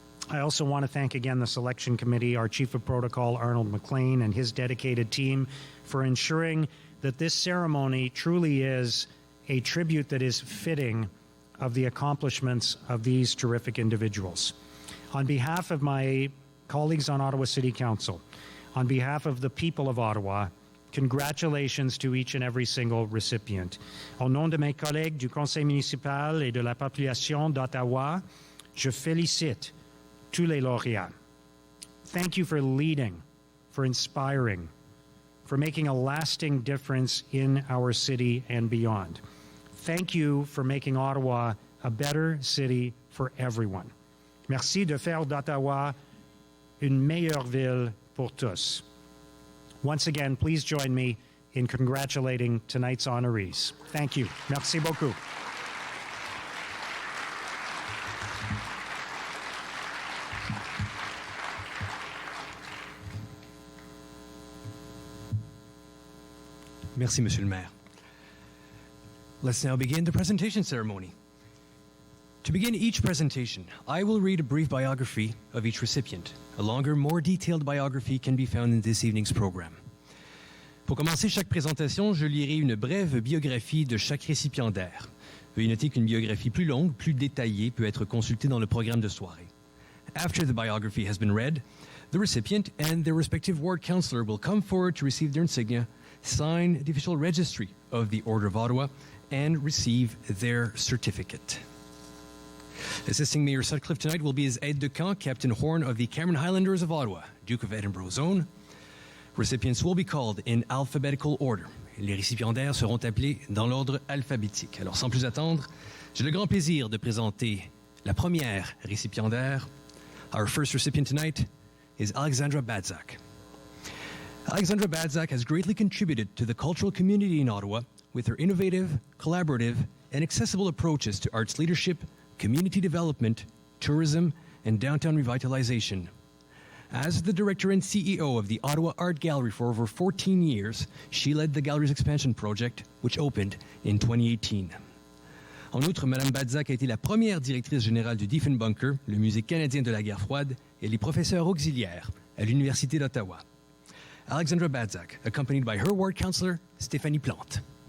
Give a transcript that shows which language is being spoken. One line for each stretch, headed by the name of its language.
English: I also want to thank again the selection committee, our Chief of Protocol, Arnold McLean, and his dedicated team for ensuring that this ceremony truly is a tribute that is fitting of the accomplishments of these terrific individuals. On behalf of my colleagues on Ottawa City Council, on behalf of the people of Ottawa, congratulations to each and every single recipient.
French: Au nom de mes collègues du Conseil municipal et de la population d'Ottawa, je félicite tous les lauréats.
English: Thank you for leading, for inspiring, for making a lasting difference in our city and beyond. Thank you for making Ottawa a better city for everyone.
French: Merci de faire d'Ottawa une meilleure ville pour tous.
English: Once again, please join me in congratulating tonight's honorees. Thank you.
French: Merci beaucoup. Merci, Monsieur le Maire.
English: Let's now begin the presentation ceremony. To begin each presentation, I will read a brief biography of each recipient. A longer, more detailed biography can be found in this evening's program.
French: Pour commencer chaque présentation, je lirai une brève biographie de chaque récipiendaire. Veuillez noter qu'une biographie plus longue, plus détaillée, peut être consultée dans le programme de soirée.
English: After the biography has been read, the recipient and their respective ward councillor will come forward to receive their insignia, sign the official registry of the Order of Ottawa, and receive their certificate. Assisting Mayor Sutcliffe tonight will be his aide-de-camp, Captain Horn of the Cameron Highlanders of Ottawa, Duke of Edinburgh's own. Recipients will be called in alphabetical order.
French: Les récipiendaires seront appelés dans l'ordre alphabétique. Alors, sans plus attendre, j'ai le grand plaisir de présenter la première récipiendaire.
English: Our first recipient tonight is Alexandra Badzak. Alexandra Badzak has greatly contributed to the cultural community in Ottawa with her innovative, collaborative, and accessible approaches to arts leadership, community development, tourism, and downtown revitalization. As the director and CEO of the Ottawa Art Gallery for over 14 years, she led the gallery's expansion project, which opened in 2018.
French: En outre, Mme Badzak a été la première directrice générale du Diefenbunker, le musée canadien de la guerre froide, et les professeurs auxiliaires à l'Université d'Ottawa.
English: Alexandra Badzak, accompanied by her ward councillor, Stéphanie Plante.